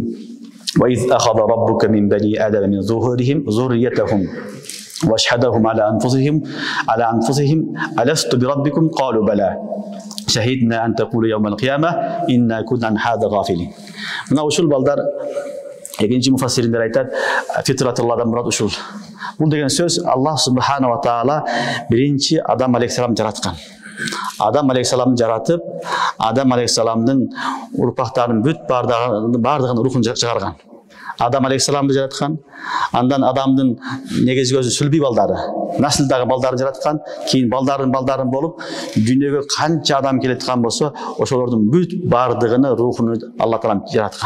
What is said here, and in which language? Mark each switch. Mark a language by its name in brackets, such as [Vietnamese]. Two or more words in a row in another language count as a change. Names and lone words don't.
[Arabic] وإذ أخذ ربك من بني آدم من ظهورهم ذريتهم وأشهدهم على أنفسهم ألست بربكم قالوا بلى شهدنا أن تقول يوم القيامة إنا كنا عن هذا غافلين. [Kyrgyz] Мына ушул балдар экинчи муфассириндер айтат, фитратулладан мурат ушул. Бул деген сөз [Arabic] الله سبحانه وتعالى [Kyrgyz] биринчи Адам алейхиссалам жараткан. Адам алейхиссаламды жаратып, Адам алейхиссаламдын урпактарынын бүт бардыгын рухун чыгарган. Адам алейхиссаламды жараткан, андан Адамдын негизги өзү сүлби балдары, наслдагы балдарын жараткан, кийин балдарын болуп, дүйнөгө канча адам келеткан болсо, ошолордун бүт бардыгыны, рухуну Алла таалам жараткан.